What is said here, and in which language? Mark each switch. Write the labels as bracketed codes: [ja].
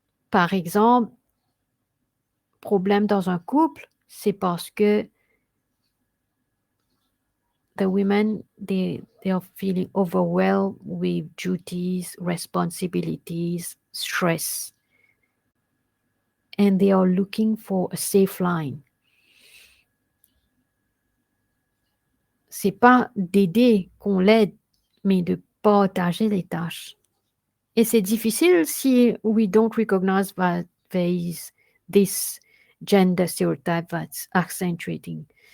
[fr] Par exemple, problème dans un couple, c'est parce que [en] the women, they are feeling overwhelmed with duties, responsibilities, stress. And they are looking for a safe line. [fr] C'est pas d'aider qu'on l'aide, mais de partager les tâches. Et c'est difficile si [en] we don't recognize that there is this gender stereotype that's accentuating.